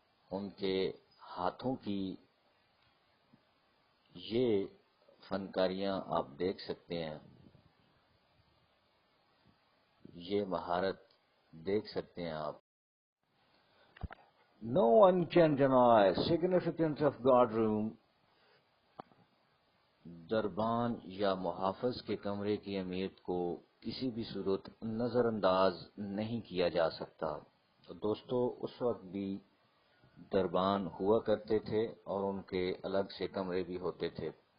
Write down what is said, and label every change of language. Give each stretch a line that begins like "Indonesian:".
Hindi: उनके हाथों की ये फनकारियां आप देख सकते हैं, ये महारत देख सकते हैं आप।
English: No one can deny significance of God room.
Hindi: दरबान या मुहाफ़िज़ के कमरे की अहमियत को किसी भी सूरत नज़रअंदाज नहीं किया जा सकता। तो दोस्तों, उस वक्त भी दरबान हुआ करते थे और उनके अलग से कमरे भी होते थे।